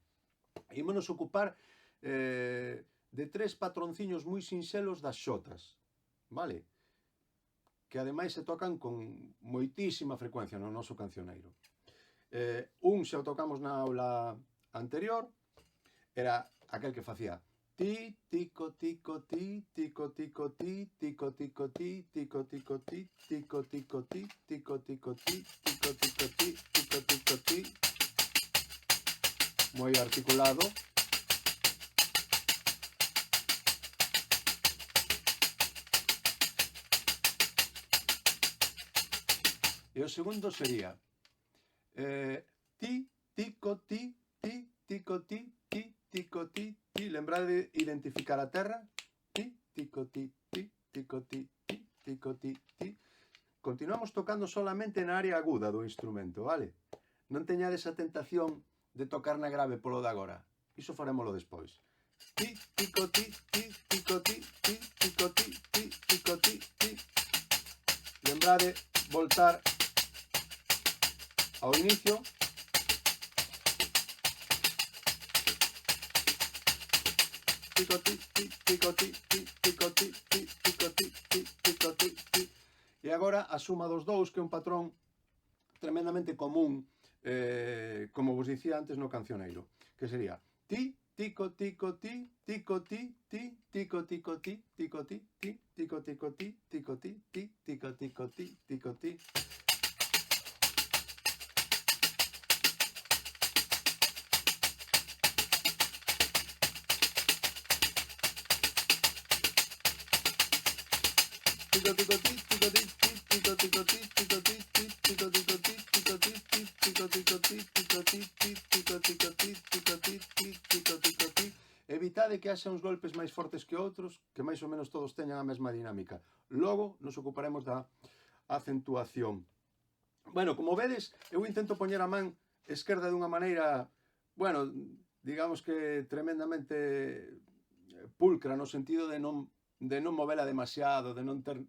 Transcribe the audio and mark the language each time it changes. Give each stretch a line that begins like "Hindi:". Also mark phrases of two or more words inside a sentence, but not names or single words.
Galician: Ímonos ocupar de tres patronciños moi sinxelos das xotas, vale? Que ademais se tocan con moitísima frecuencia no noso cancioneiro. Un xa o tocamos na aula anterior, era aquel que facía ti, tico, tico, ti, tico, tico, ti, tico, tico, ti, tico, tico, ti, tico, tico, ti, tico, tico, ti, tico, tico, ti, tico, tico, ti. Moi articulado. E o segundo sería ti, tico, ti, ti, tico, ti, ti, tico, ti, ti. Lembrade de identificar a terra. Ti, tico, ti, ti, tico, ti, ti, tico, ti, ti. Continuamos tocando solamente na área aguda do instrumento, vale? Non teñades a tentación de tocar na grave polo de agora. Iso farémolo despois. Ti, tico, ti, ti, tico, ti, ti, tico, ti, ti, tico, ti, ti. Lembrade voltar ao inicio. Tico, ti, ti, tico, ti, ti, tico, ti, ti, tico, ti, ti, tico, ti, ti. E agora a suma dos dous, que é un patrón tremendamente común, como vos dicía antes no cancioneiro, que sería ti, tico, tico, ti, tico, ti, ti, tico, tico, ti, tico, ti, ti, tico, tico, ti, tico, ti, ti, tico, tico, ti, tico, ti. Tico, tico, ti, tico, ti, ti, tico, tico, ti, tico, ti, ti, tico, tico, ti, tico, ti, ti, tico, tico, ti, tico, ti, ti, tico, tico, ti, tico, ti, ti, tico, tico, ti. Evitade que haxa uns golpes máis fortes que outros, que máis ou menos todos teñan a mesma dinámica. Logo nos ocuparemos da acentuación. Bueno, como vedes, eu intento poñer a man esquerda dunha maneira, bueno, digamos que tremendamente pulcra, no sentido de non movela demasiado, de non ter...